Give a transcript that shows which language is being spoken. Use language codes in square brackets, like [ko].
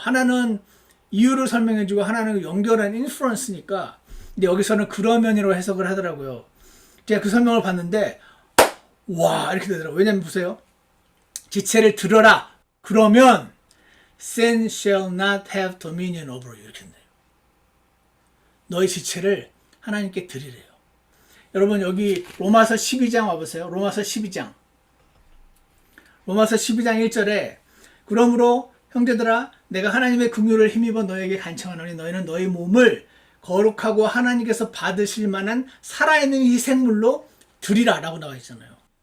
[ko] 하나는 이유를 설명해주고 하나는 연결한 인프런스니까. 근데 여기서는 그러면이라고 해석을 하더라고요. 제가 그 설명을 봤는데 와 이렇게 되더라고요. 왜냐면 보세요. 지체를 들어라. 그러면 [en] sin shall not have dominion over you. [ko] 이렇게 된대요. 너희 지체를 하나님께 드리래요. 여러분 여기 로마서 12장 와보세요. 로마서 12장 1절에 그러므로 형제들아 내가 하나님의 긍휼을 힘입어 너에게 간청하노니 너희는 너희 몸을 거룩하고 하나님께서 받으실 만한 살아있는 희생물로 드리라 라고 나와 있잖아요.